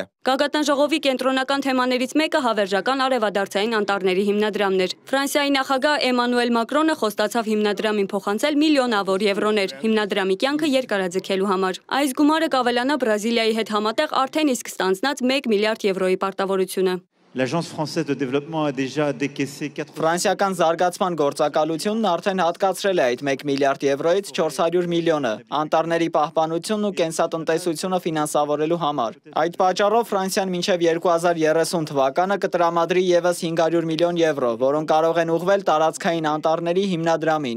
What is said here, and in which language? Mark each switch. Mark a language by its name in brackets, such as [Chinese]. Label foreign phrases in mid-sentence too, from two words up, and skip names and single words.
[Armenian] Գագաթնաժողովի կենտրոնական թեմաներից մեկը հավերժական արևադարձային անտառների հիմնադրամն էր։ Ֆրանսիայի նախագահ Էմանուել Մակրոնը խոստացավ հիմնադրամին փոխանցել միլիոնավոր եվրոներ հիմնադրամի կյանքը երկարաձգելու համար։ Այս գումարը կավելանա Բրազիլիայի հետ համատեղ արդեն իսկ ստանձնած 1 միլիարդ եվրոյի պարտավորությունը։ [French] L'Agence française de développement a déjà décaissé 400 [Armenian] Ֆրանսիական զարգացման գործակալությունն արդեն հատկացրել է այդ 1 միլիարդ եվրոից 400 միլիոնը անտառների պահպանությունն ու կենսատնտեսությունը ֆինանսավորելու համար։ Այդ պատճառով Ֆրանսիան մինչև 2030 թվականը կտրամադրի ևս 500 միլիոն եվրո, որոնք կարող են ուղղվել տարածքային անտառների հիմնադրամին։